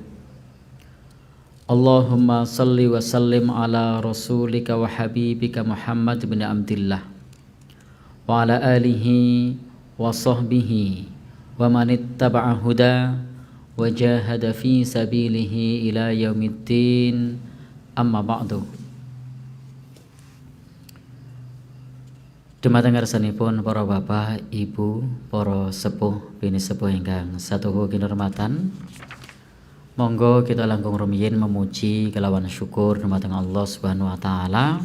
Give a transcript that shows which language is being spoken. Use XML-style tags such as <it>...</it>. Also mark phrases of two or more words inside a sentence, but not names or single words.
<ar>اللهم صل وسلم على رسولك وحبيبك محمد بن عبد الله وعلى آله وصحبه ومن اتبع هدى وجاهد في سبيله إلى يوم الدين، أما بعد.</ar> <jv>Dumateng ngarsanipun para bapak, ibu, para sepuh, bini sepuh ingkang satuhu kinurmatan, monggo kita langkung rumiyin memuji kelawan syukur dumateng Allah</jv> <ar>سبحانه وتعالى.</ar>